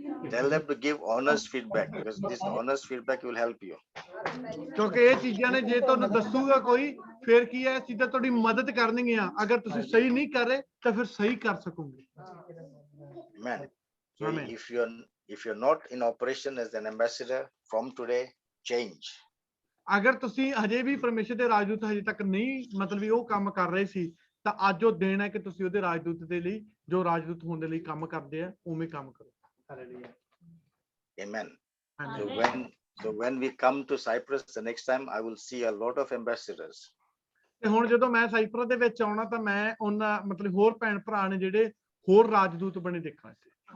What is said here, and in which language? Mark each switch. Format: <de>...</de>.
<en>Tell them to give honest feedback, because this honest feedback will help you.</en> <pa>ਕਿਉਂਕਿ ਇਹ ਚੀਜ਼ਾਂ ਨੇ ਜੇ ਤੁਹਾਨੂੰ ਦੱਸੂਗਾ ਕੋਈ, ਫਿਰ ਕੀ ਹੈ, ਚੀਜ਼ਾਂ ਤੁਹਾਡੀ ਮਦਦ ਕਰਨਗੀਆਂ। ਅਗਰ ਤੁਸੀਂ ਸਹੀ ਨਹੀਂ ਕਰ ਰਹੇ ਤਾਂ ਫਿਰ ਸਹੀ ਕਰ ਸਕੋਗੇ।</pa> <en>Amen. So Amen. if you're not in operation as an ambassador, from today change.</en> <pa>ਅਗਰ ਤੁਸੀਂ ਹਜੇ ਵੀ ਪਰਮੇਸ਼ਰ ਦੇ ਰਾਜਦੂਤ ਹਜੇ ਤੱਕ ਨਹੀਂ, ਮਤਲਬ ਵੀ ਉਹ ਕੰਮ ਕਰ ਰਹੇ ਸੀ, ਤਾਂ ਅੱਜ ਉਹ ਦਿਨ ਹੈ ਕਿ ਤੁਸੀਂ ਉਹਦੇ ਰਾਜਦੂਤ ਦੇ ਲਈ, ਜੋ ਰਾਜਦੂਤ ਹੋਣ ਦੇ ਲਈ ਕੰਮ ਕਰਦੇ ਆ, ਉਵੇਂ ਕੰਮ ਕਰੋ।</pa> <en>Amen. So when we come to Cyprus the next time, I will see a lot of ambassadors.</en> <pa>ਤੇ ਹੁਣ ਜਦੋਂ ਮੈਂ ਸਾਈਪਰਸ ਦੇ ਵਿੱਚ ਆਉਣਾ ਤਾਂ ਮੈਂ ਉਹਨਾਂ ਮਤਲਬ ਹੋਰ ਭੈਣ ਭਰਾ ਨੇ ਜਿਹੜੇ ਹੋਰ ਰਾਜਦੂਤ ਬਣੇ ਦੇਖਣਾ ਸੀ।</pa>